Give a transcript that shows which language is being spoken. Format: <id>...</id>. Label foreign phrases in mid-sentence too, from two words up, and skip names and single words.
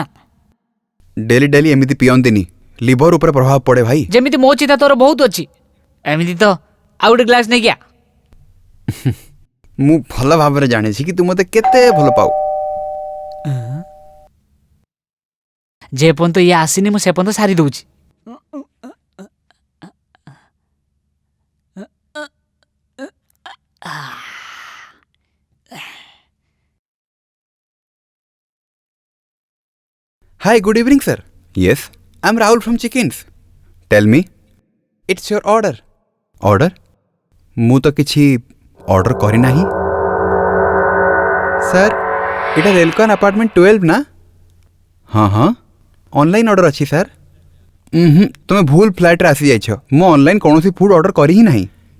<or>ଡେଲି ଡେଲି ଏମିତି ପିଅନ୍ତିନି, ଲିଭର ଉପରେ ପ୍ରଭାବ ପଡେ ଭାଇ। ଯେମିତି ମୋ ଚିନ୍ତା ତୋର ବହୁତ ଅଛି ଏମିତି ତ ଆଉ ଗୋଟେ ଗ୍ଲାସ ନେଇକି ଆ। ମୁଁ ଭଲ ଭାବରେ ଜାଣିଛି କି ତୁ ମତେ କେତେ ଭଲ ପାଉ। ଯେ ପର୍ଯ୍ୟନ୍ତ ଇଏ ଆସିନି ମୁଁ ସେ ପର୍ଯ୍ୟନ୍ତ ସାରି ଦଉଛି।</or> <en>Hi, good evening, sir. Yes, I'm Rahul from Chickens. Tell me, it's your order. Order?</en> <or>ମୁଁ ତ କିଛି ଅର୍ଡର କରିନାହିଁ। ସାର୍, ଏଇଟା ରେଲକନ୍ ଆପାର୍ଟମେଣ୍ଟ 12 ନା? ହଁ ହଁ,</or> <en>online order</en> <or>ଅଛି ସାର୍। ତୁମେ ଭୁଲ ଫ୍ଲାଇଟ୍ରେ ଆସିଯାଇଛ। ମୁଁ ଅନଲାଇନ୍ କୌଣସି</or> <en>food order</en> <or>କରି ହିଁ ନାହିଁ।</or>